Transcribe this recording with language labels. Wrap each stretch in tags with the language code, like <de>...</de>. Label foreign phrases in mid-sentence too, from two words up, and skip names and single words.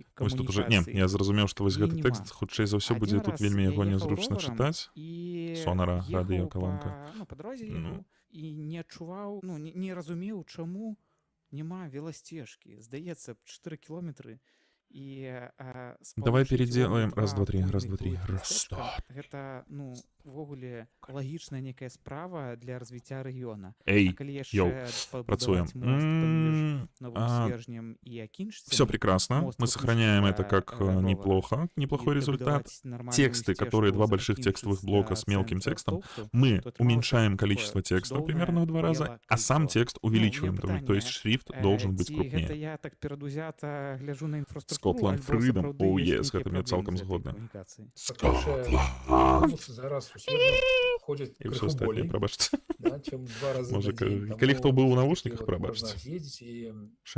<be>Вось тут уже, камунікацыі. не, я зразумеў, што вось гэты нема. тэкст хутчэй за ўсё будзе Адзін тут раз вельмі я яго ехаў нязручна роварам чытаць. і Сонара, ехаў радыёкалонка. па дарозе Ну. і не адчуваў, ну, не разумеў, чаму няма веласцежкі. Здаецца, 4 кіламетры і</be> <ru>Давай переделаем. Раз, два, три, раз, два, три. Раз, два.</ru> <be>Гэта, ну, увогуле лагічная некая справа для развіцця рэгіёна. Эй, калі йоу, яшчэ працуем. пабудаваць мост паміж Новым Свежнем і Акінчцем,</be> <ru>Все прекрасно.</ru> <be>мост</be> <ru>Мы сохраняем это</ru> <be>выключнага</be> <ru>как</ru> <be>ровара.</be> <ru>неплохо. Неплохой и результат. добудовать нормальную Тексты, которые два стежку больших от текстовых Акинчиц блока до с мелким центра текстом, Столбцев, мы то это уменьшаем такое количество текстов чудовное примерно в 2 раза, белое а сам кольцо. текст увеличиваем.</ru> <be>мне</be> <ru>То есть</ru> <be>пытанне,</be> <ru>шрифт должен быть</ru> <be>ці</be> <ru>крупнее.</ru> <be>гэта я так перадузята гляжу на інфраструктуру, Scotland альбо Freedom. сапраўды</be> <en>Oh,</en> <be>ёсць</be> <en>yes,</en> <be>нейкія гэта мне праблемы цалкам з гэтай згодны. камунікацыяй. Аўтобусы зараз у свежне ходзяць І ўсё крыху астатняе, болей, прабачце. да, чым 2 разы Можа, на дзень. калі хто быў у Таму навушніках, такі от прабачце. можна з'ездзіць і</be> <uk>Що я</uk>